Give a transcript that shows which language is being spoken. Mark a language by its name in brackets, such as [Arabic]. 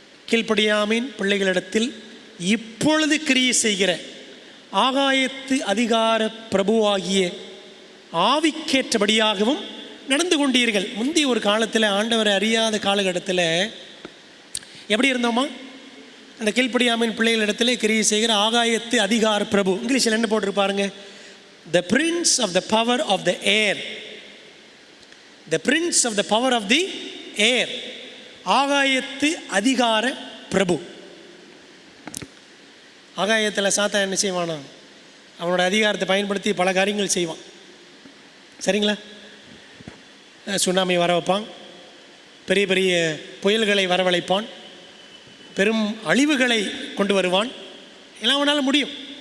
[Tamil] கீழ்ப்படியாமின் பிள்ளைகளிடத்தில் இப்பொழுது கிரியை செய்கிற ஆகாயத்து அதிகார பிரபுவாகிய ஆவிக்கேற்றபடியாகவும் நடந்து கொண்டீர்கள். முந்தைய ஒரு காலத்தில், ஆண்டவரை அறியாத காலகட்டத்தில் எப்படி இருந்தோமா? அந்த கீழ்ப்படியாமின் பிள்ளைகளிடத்தில் கிரியை செய்கிற ஆகாயத்து அதிகார பிரபு. இங்கிலீஷில் என்ன போட்டிருப்பாருங்க? [English] The prince of the power of the air. The prince of the power of the air. [Tamil] ஆகாயத்து அதிகார பிரபு. ஆகாயத்தில் சாத்தான் என்ன செய்வானா, அவனோட அதிகாரத்தை பயன்படுத்தி பல காரியங்கள் செய்வான். சரிங்களா? சுனாமி வர வைப்பான், பெரிய பெரிய புயல்களை வரவழைப்பான், பெரும் அழிவுகளை கொண்டு வருவான். எல்லாம் அவனால் முடியும்.